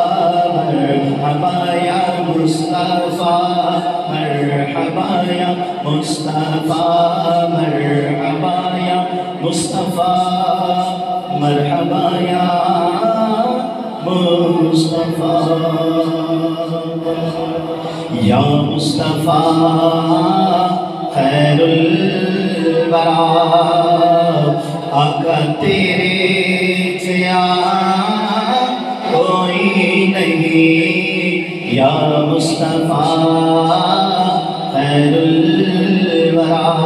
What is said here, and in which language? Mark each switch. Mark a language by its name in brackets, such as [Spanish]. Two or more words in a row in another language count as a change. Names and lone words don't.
[Arabic] مرحبا یا مصطفیٰ، مرحبا یا مصطفیٰ، مرحبا یا مصطفیٰ، مرحبا یا مصطفیٰ، یا مصطفیٰ خیر الورا، [Urdu] آقا تیرے جیا کوئی نہیں، [Arabic] یا مصطفیٰ خیر الورا،